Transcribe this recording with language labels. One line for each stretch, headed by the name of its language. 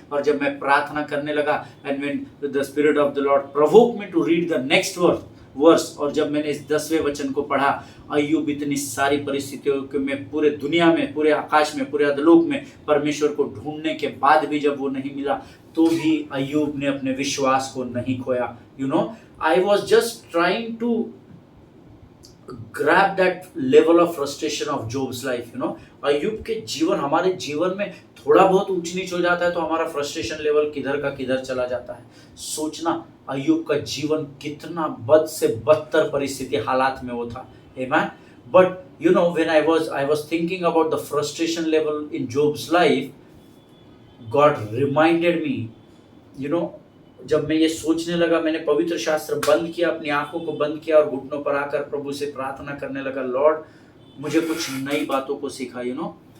Hindi: और जब मैं प्रार्थना करने लगा,
English: and when the spirit of the Lord provoke me to read the next verse,
Hindi: और जब मैंने इस 10वें वचन को पढ़ा, अय्यूब इतनी सारी परिस्थितियों के में पूरे दुनिया में, पूरे आकाश में, पूरे अधलोक में परमेश्वर को ढूंढने के बाद भी जब वो नहीं मिला, तो भी अय्यूब ने अपने विश्वास को नहीं खोया।
English: You know, I was just trying to grab that level of frustration of Job's life, you know।
Hindi: अय्यूब के जीवन, हमारे जीवन में थोड़ा बहुत ऊंच नीच हो जाता है तो हमारा फ्रस्ट्रेशन लेवल किधर का किधर चला जाता है। सोचना अय्यूब का जीवन कितना बद से बदतर परिस्थिति हालात में वो था।
English: Amen। But you know,
Hindi: when I was thinking about the frustration level in Job's life, God reminded me, you know, जब मैं ये सोचने लगा, मैंने पवित्र शास्त्र बंद किया, अपनी आंखों को बंद किया और घुटनों पर आकर प्रभु से प्रार्थना करने लगा, लॉर्ड मुझे कुछ नई बातों को सिखा, यू नो।